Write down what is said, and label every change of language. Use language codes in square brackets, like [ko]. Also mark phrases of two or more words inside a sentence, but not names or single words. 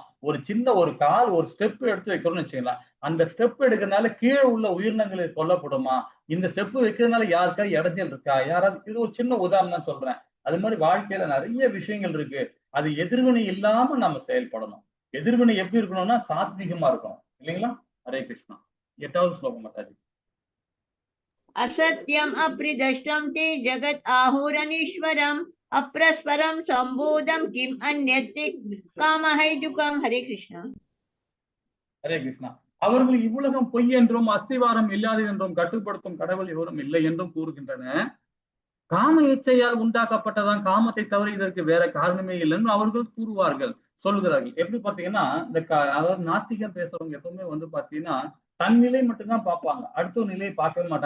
[ta] ஒரு சின்ன ஒரு கால் ஒரு ஸ்டெப் எடுத்து வைக்கிறோம்னு வச்சுக்கலாம், அந்த ஸ்டெப் எடுக்கிறதுனால கீழே உள்ள உயிரினங்களுக்கு கொல்லப்படுமா, இந்த ஸ்டெப் வைக்கிறதுனால யாருக்கா இடைஞ்சல் இருக்கா, யாராவது, இது ஒரு சின்ன உதாரணம் தான் சொல்றேன். அது மாதிரி வாழ்க்கையில நிறைய விஷயங்கள் இருக்கு. அது எதிர்வினை இல்லாம நம்ம செயல்படணும். எதிர்வினை எப்படி இருக்கணும்னா சாத்வீகமா இருக்கணும் இல்லைங்களா? ஹரே கிருஷ்ணா. 8வது ஸ்லோகம் மாதாஜி. [sa] असत्यम् अप्रिदष्टं ते जगत् आहुरनीश्वरम् अप्रस्परं सम्बोधं किम् अन्यत् कामहैतुकम्. हरे कृष्णा. [ta] ஹரே கிருஷ்ணா. அவர்கள் இவ்வுலகம் பொய் என்றும் அஸ்திவாரம் இல்லாது என்றும் கட்டுப்படுத்தும் கடவுள் எவரும் இல்லை என்றும் கூறுகின்றன. காம இச்சையால் உண்டாக்கப்பட்டதான், காமத்தை தவிர இதற்கு வேற காரணமே இல்லைன்னு அவர்கள் கூறுவார்கள், சொல்கிறார்கள். எப்படி பாத்தீங்கன்னா இந்த அதாவது நாத்திகம் பேசுறவங்க எப்பவுமே வந்து பாத்தீங்கன்னா தன் நிலை மட்டும்தான் பார்ப்பாங்க, அடுத்த நிலையை பார்க்கவே மாட்டாங்க.